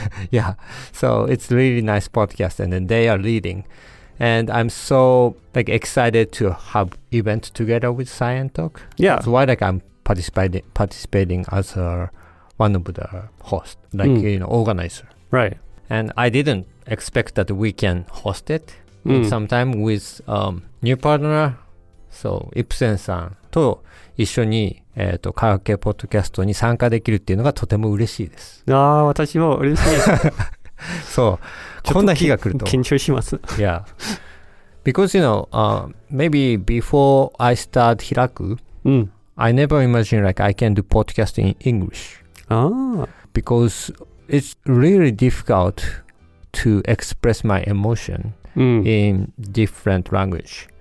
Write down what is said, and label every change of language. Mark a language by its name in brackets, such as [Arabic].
[English] Yeah, so it's really nice podcast, and then they are leading, and I'm so excited to have event together with Science Talk. Yeah, that's why I'm participating as one of the host, organizer. Right. And I didn't expect that we can host it sometime with new partner. [Japanese] So イプセンさんと一緒に科学系ポッドキャストに参加できるっていうのがとても嬉しいです。私も嬉しいです。そう、こんな日が来ると緊張します。 [English] Yeah. Because, maybe before I start Hiraku, I never imagined like I can do podcast in English. Because it's really difficult to express my emotion in different language.